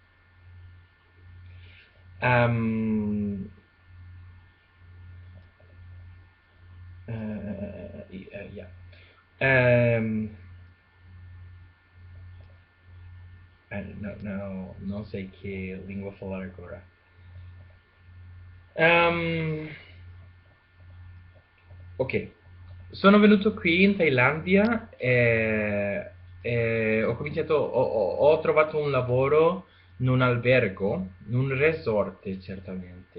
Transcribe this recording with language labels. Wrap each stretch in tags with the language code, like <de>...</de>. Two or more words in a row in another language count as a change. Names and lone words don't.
<en>Um, yeah.</en> <pt>Um, não sei que língua falar agora. Ok.</pt> <it>Sono venuto qui in Thailandia e ho trovato un lavoro in un albergo, in un resort certamente.</it>